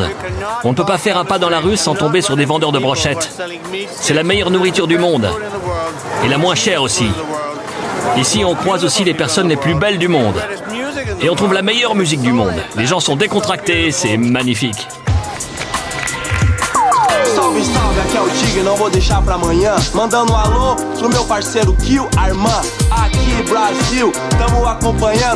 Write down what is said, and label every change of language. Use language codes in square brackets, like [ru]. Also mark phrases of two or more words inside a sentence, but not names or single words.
[fr] On ne peut pas faire un pas dans la rue sans tomber sur des vendeurs de brochettes. C'est la meilleure nourriture du monde. Et la moins chère aussi. Ici, on croise aussi les personnes les plus belles du monde. Et on trouve la meilleure musique du monde. Les gens sont décontractés, c'est magnifique. [pt] Salve, salve, aqui é o Tigre, não vou deixar pra amanhã. Mandando um alô pro meu parceiro Kill Armand. Aqui Brasil, tamo acompanhando.